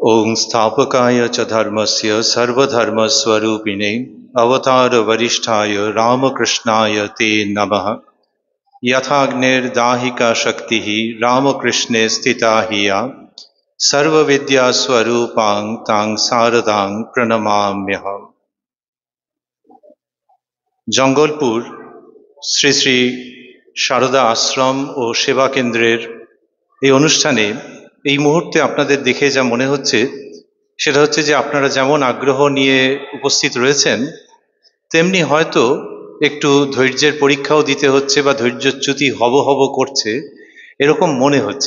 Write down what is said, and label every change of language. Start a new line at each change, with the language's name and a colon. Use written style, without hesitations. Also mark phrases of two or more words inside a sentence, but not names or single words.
Sanskrit: संस्थापकाय च धर्मस्य सर्वधर्मस्वरूपिणे अवतार वरिष्ठाय रामकृष्णाय ते नमः। यथाग्निर्दाहिका शक्तिः रामकृष्णे स्थिता हिया सर्वविद्यास्वरूपां तां शारदां प्रणमाम्यहम्।
Bangla: জঙ্গলপুর শ্রী শ্রী সারদা আশ্রম ও সেবা কেন্দ্রের এই অনুষ্ঠানে এই মুহূর্তে আপনাদের দেখে যা মনে হচ্ছে সেটা হচ্ছে যে আপনারা যেমন আগ্রহ নিয়ে উপস্থিত রয়েছেন তেমনি হয়তো একটু ধৈর্যের পরীক্ষাও দিতে হচ্ছে বা ধৈর্যচ্যুতি হব হব করছে এরকম মনে হচ্ছে।